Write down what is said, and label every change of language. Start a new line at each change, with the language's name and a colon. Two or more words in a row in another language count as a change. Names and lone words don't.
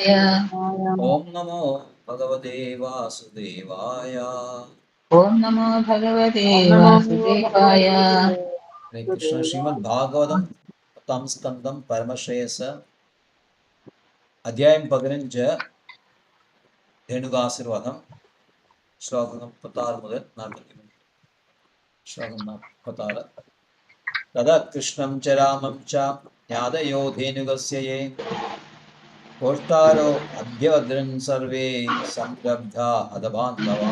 Sanskrit: ओम नमो भगवते वासुदेवाय। ओम नमो भगवते वासुदेवाय। हरे कृष्ण।
Malayalam: श्रीमद् भागवतम 10 സ്കന്ദം പരമശ്രേയസ് അധ്യായം 15 ധേനുകാസുരവധം ശ്ലോകം 36 മുതൽ 43. ശ്ലോകം 46.
Sanskrit: തഥാ കൃഷ്ണം ച രാമം ച ജ്ഞാതയോ ധേനുകസ്യ യേ കോഷ്ടാരോ അഭ്യവദ്രൻ സർവേ സംരബ്ധാ ഹതബാന്ധവാ.